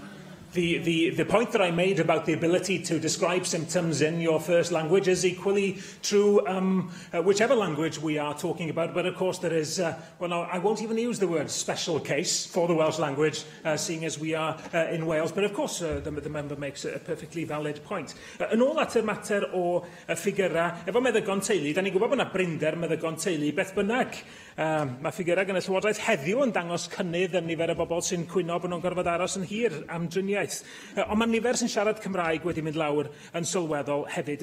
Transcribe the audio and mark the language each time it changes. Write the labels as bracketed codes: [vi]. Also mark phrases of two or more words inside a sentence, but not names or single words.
[en] The point that I made about the ability to describe symptoms in your first language is equally true whichever language we are talking about. But of course there is, well, no, I won't even use the word special case for the Welsh language, seeing as we are in Wales. But of course the member makes a perfectly valid point. [cy] Yn ôl at y mater o ffigurau, efo meddygon teulu, da ni'n gwybod bod yna brinder meddygon teulu, beth bynnag. Mae ffigurau gan y Llywodraeth heddiw yn dangos cynnydd yn nifer y bobl sy'n cwyno bod nhw'n gorfod aros yn hir am driniaeth. Ond mae nifer sy'n siarad Cymraeg wedi mynd lawr yn sylweddol hefyd.